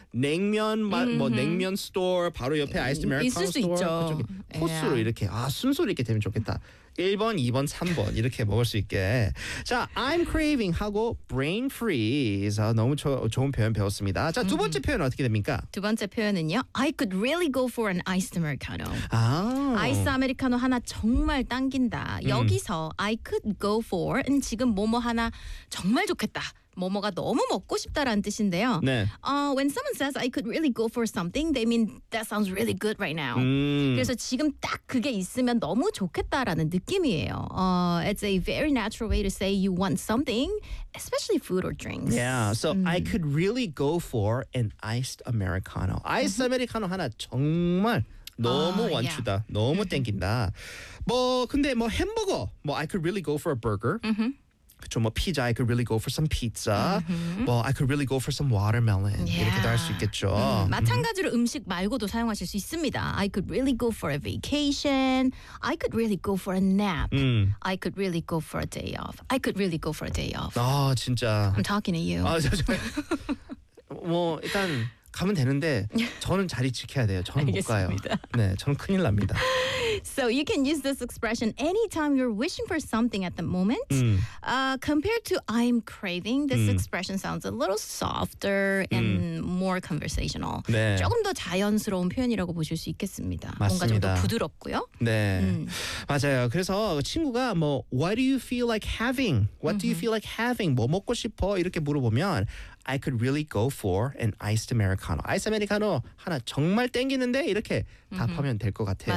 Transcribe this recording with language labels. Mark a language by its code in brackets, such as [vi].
[ko] 냉면 마, 뭐 냉면 스토어 바로 옆에 아이스 아메리카노 스토어. 있을 수 있죠. 코스로 yeah. 이렇게 아 순서로 이렇게 되면 좋겠다. 1번, 2번, 3번 이렇게 먹을 수 있게. 자, I'm craving 하고 brain freeze. 아, 너무 좋은 표현 배웠습니다. 자, 두 번째 표현은 어떻게 됩니까? 두 번째 표현은요. [en] I could really go for an iced americano. 아. [ko] 아이스 아메리카노 하나 정말 당긴다. 여기서 [en] I could go for [ko] 은 지금 뭐뭐 하나 정말 좋겠다. 뭐뭐가 너무 먹고 싶다라는 뜻인데요. 네. [en] When someone says I could really go for something, they mean that sounds really good right now. [ko] 그래서 지금 딱 그게 있으면 너무 좋겠다라는 느낌이에요. [en] It's a very natural way to say you want something, especially food or drinks. Yeah. So I could really go for an iced americano. [ko] Iced americano 하나 정말 너무 원추다. Yeah. 너무 땡긴다. 뭐 근데 뭐 햄버거. [en] 뭐 I could really go for a burger. Mm-hmm. [ko] 그렇죠. [en] 뭐 피자, I could really go for some pizza. Mm-hmm. Well, I could really go for some watermelon. [ko] Yeah. 이렇게도 할 수 있겠죠. 마찬가지로 음식 말고도 사용하실 수 있습니다. [en] I could really go for a vacation. I could really go for a nap. I could really go for a day off. I could really go for a day off. [ko] 아, 진짜. [en] I'm talking to you. [ko] 아, 저 일단 가면 되는데 저는 자리 지켜야 돼요. 저는 알겠습니다. 못 가요. 네, 저는 큰일 납니다. [en] So you can use this expression anytime you're wishing for something at the moment. Compared to I'm craving, this expression sounds a little softer and more conversational. [ko] 네. 조금 더 자연스러운 표현이라고 보실 수 있겠습니다. 맞습니다. 뭔가 좀 더 부드럽고요. 네. 맞아요. 그래서 친구가 뭐 [en] What do you feel like having? Do you feel like having? [ko] 뭐 먹고 싶어? 이렇게 물어보면 [en] I could really go for an iced americano. [ko] 아이스 아메리카노 하나 정말 땡기는데 이렇게 답하면 될 것 같아요.